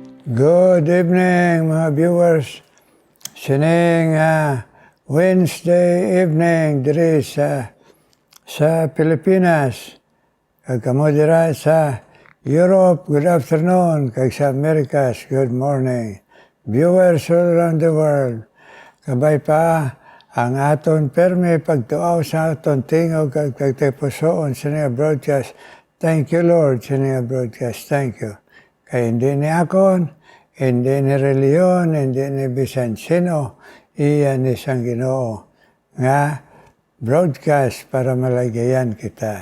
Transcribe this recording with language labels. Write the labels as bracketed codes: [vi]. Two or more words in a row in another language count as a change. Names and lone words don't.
[en] Good evening, [hil] mga viewers. Sining [en] Wednesday evening [hil] diri sa Pilipinas. Kag kamo dira sa Europe, [en] good afternoon. [hil] Kag sa Americas, [en] good morning. Viewers all around the world. [hil] Kabay pa ang aton permi pagtuaw sa aton tingog kag pagtipusoon sa niya broadcast. [en] Thank you, Lord, [hil] sa niya broadcast. [en] Thank you. [hil] Kaya hindi ni akon, hindi ni reliyon, hindi ni bisan sino, iyan ni sang Ginoo nga broadcast para malagayan kita.